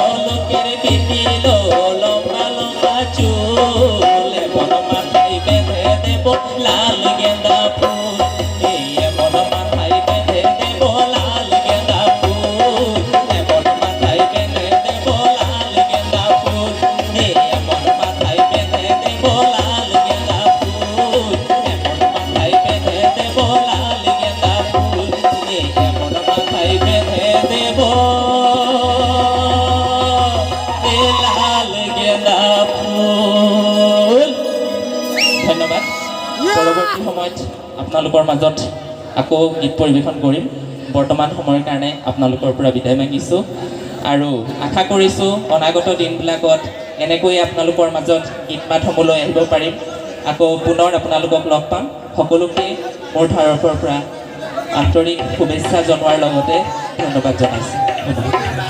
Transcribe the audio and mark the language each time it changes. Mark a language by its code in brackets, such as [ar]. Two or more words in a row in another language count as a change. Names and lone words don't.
[bn] লোকের বিটিল লম্বা লম্বা চুল এমন মাথায় বেঁধে দেব লাল গেঁদা ফুল এমন মাথায় বেঁধে দেব লাল গেঁদা ফুল এমন মাথায় বেঁধে দেব লাল গেঁদা ফুল এমন মাথায় বেঁধে দেব লাল গেঁদা ফুল এমন মাথায় বেঁধে দেব লাল গেঁদা ফুল এমন মাথায় বেঁধে দেব লাল গেঁদা ফুল [as] ধন্যবাদ পৰৱৰ্তী সময়ত আপোনালোকৰ মাজত আকৌ গীত পৰিৱেশন কৰিম বৰ্তমান সময়ৰ কাৰণে আপোনালোকৰ পৰা বিদায় মাগিছোঁ আৰু আশা কৰিছোঁ অনাগত দিনবিলাকত এনেকৈ আপোনালোকৰ মাজত গীত মাতসমূহলৈ আহিব পাৰিম আকৌ পুনৰ আপোনালোকক লগ পাম সকলোকে মোৰ তৰফৰ পৰা আন্তৰিক শুভেচ্ছা জনোৱাৰ লগতে ধন্যবাদ জনাইছোঁ।